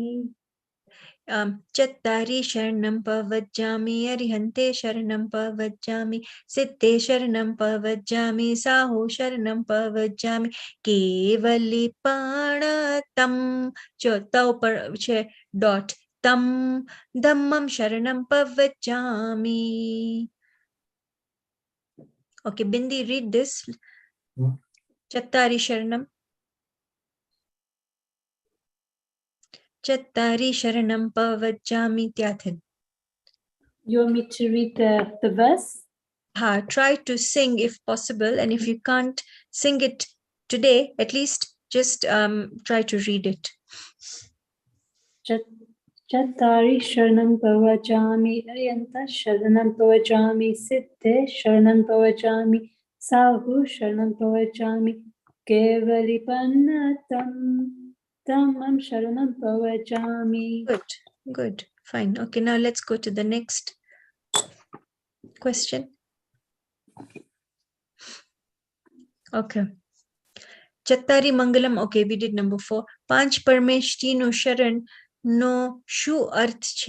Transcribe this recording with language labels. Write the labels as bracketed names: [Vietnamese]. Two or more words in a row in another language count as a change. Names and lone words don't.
[Prakrit languages] Chattari sharanam pavajjami, arihante sharanam pavajjami, siddhe sharanam pavajjami, saho sharanam pavajjami, kevali panatam. Jo tau par che dot tam dhammam sharanam pavajjami. [English] Okay, Bindi, read this. [Prakrit languages] Chattari sharanam. Chattari sharanam pavajjami tyathin. [English] You want me to read the verse? Try to sing if possible, and if you can't sing it today, at least just try to read it. [Prakrit languages] Chattari sharanam pavachami, arihanta sharanam pavachami, siddhe sharanam pavachami, sahu sharanam pavachami, kevali panatam dhammam sharanam pavachami. [English] Good, fine. Okay, now let's go to the next question. Okay. [Prakrit languages] Chattari Mangalam. [English] Okay, we did number 4. [Gujarati] પંચ પરમેષ્ઠી નો શરણ નો શું અર્થ છે.